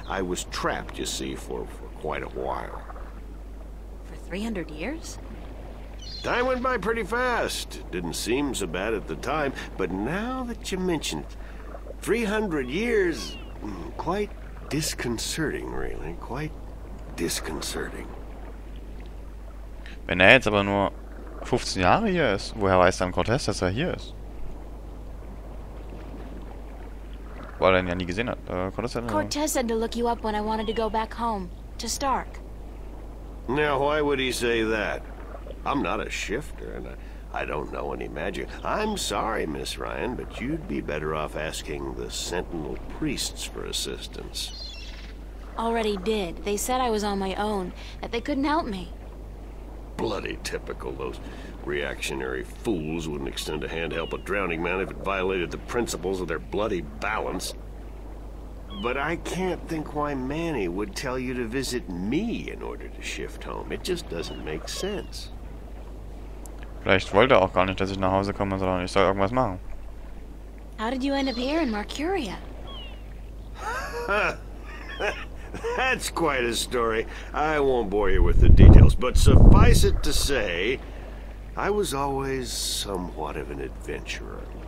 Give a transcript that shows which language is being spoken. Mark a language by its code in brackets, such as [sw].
[en] I was trapped, you see, for quite a while. For 300 years? Time went by pretty fast. It didn't seem so bad at the time, but now that you mention it, 300 years, quite disconcerting, really. Quite disconcerting. [de] Wenn er jetzt aber nur 15 Jahre hier ist, woher weiß dann Cortez, dass er hier ist? Weil er ihn ja nie gesehen hat. [en] Cortez said to look you up when I wanted to go back home, to Stark. Now, why would he say that? I'm not a shifter, and I don't know any magic. I'm sorry, Miss Ryan, but you'd be better off asking the Sentinel priests for assistance. Already did. They said I was on my own, that they couldn't help me. Bloody typical. Those reactionary fools wouldn't extend a hand to help a drowning man if it violated the principles of their bloody balance. But I can't think why Manny would tell you to visit me in order to shift home. It just doesn't make sense. [de] Vielleicht wollte er auch gar nicht, dass ich nach Hause komme, sondern ich soll irgendwas machen. [en] How did you end up here in Marcuria? That's quite a story. I won't bore you with the details, but suffice it to say, I was always somewhat of an adventurer.